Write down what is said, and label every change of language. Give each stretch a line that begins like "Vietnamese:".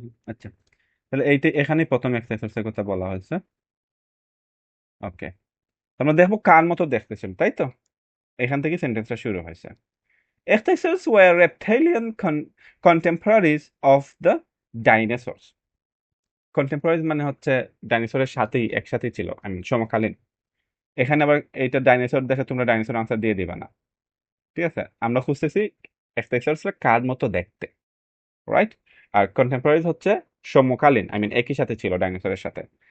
Bangla: আচ্ছা, তাহলে এইটা এখানে প্রথম এক্সারসাইজের কথা বলা হয়েছে। ওকে, আমরা দেখবো কার মতো দেখতেছিল, তাই তো? এখান থেকে সেন্টেন্সটা শুরু হয়েছে।
English: Ichthyosaurs were reptilian contemporaries of the dinosaurs.
Bangla: Contemporaries মানে হচ্ছে ডাইনোসরের সাথেই, একসাথেই ছিল,
English: I mean
Bangla: সমকালীন। এখানে আবার এইটা ডাইনোসর দেখে তোমরা ডাইনোসর আনসার দিয়ে দিবা না, ঠিক আছে? আমরা খুঁজতেছি এক্সটেসর্সরা কার মতো দেখতে, রাইট? আর কন্টেম্পোরারিজ হচ্ছে সমকালীন,
English: I mean
Bangla: একই সাথে ছিল ডাইনোসরের সাথে।